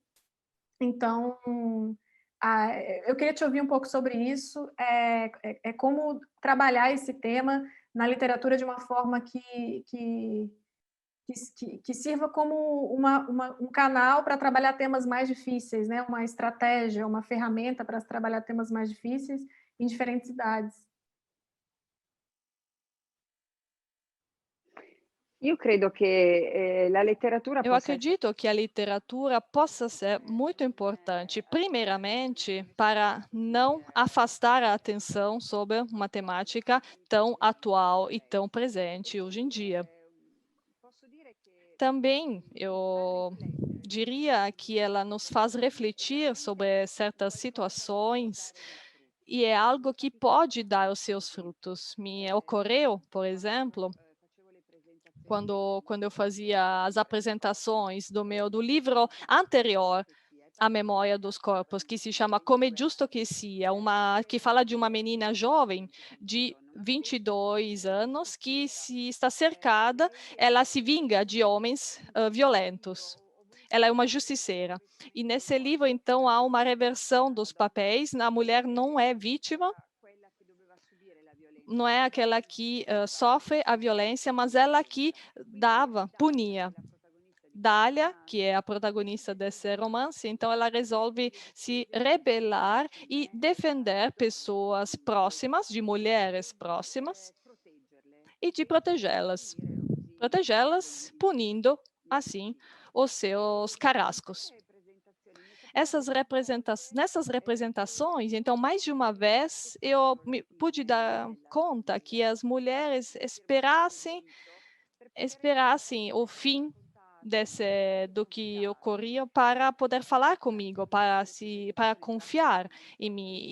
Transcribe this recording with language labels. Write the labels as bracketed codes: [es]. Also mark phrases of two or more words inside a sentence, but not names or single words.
[pt] Então, eu queria te ouvir um pouco sobre isso, como trabalhar esse tema na literatura de uma forma que sirva como um canal para trabalhar temas mais difíceis, né? Uma estratégia, uma ferramenta para trabalhar temas mais difíceis em diferentes idades. [it] Io credo che la letteratura Eu possa essere [pt] acredito que a literatura possa ser muito importante, primeiramente, para não afastar a atenção sobre uma temática tão atual e tão presente hoje em dia. [it] posso dire che [pt] Também eu diria que ela nos faz refletir sobre certas situações e é algo que pode dar os seus frutos. Me ocorreu, por exemplo, [it] facevo le presentazioni [pt] quando eu fazia as apresentações do livro anterior A Memória dos Corpos, que se chama Come é Justo que Sia, que fala de uma menina jovem de 22 anos que se está cercada, ela se vinga de homens violentos. Ela é uma justiceira. E nesse livro, então, há uma reversão dos papéis. A mulher não é vítima, [it] quella che doveva subire la violenza, [pt] não é aquela que sofre a violência, mas ela que punia. [it] la protagonista di [pt] Dália, que é a protagonista desse romance, então ela resolve se rebelar e defender pessoas próximas, de mulheres próximas, proteggerle e de e protegê-las. [it] punire così [pt] Protegê-las punindo, assim, os seus carrascos. [it] le presentazioni mi è capitato [pt] Nessas representações, então, mais de uma vez, eu pude dar conta que as mulheres esperassem o fim do que ocorria para poder falar comigo, para confiar em mim.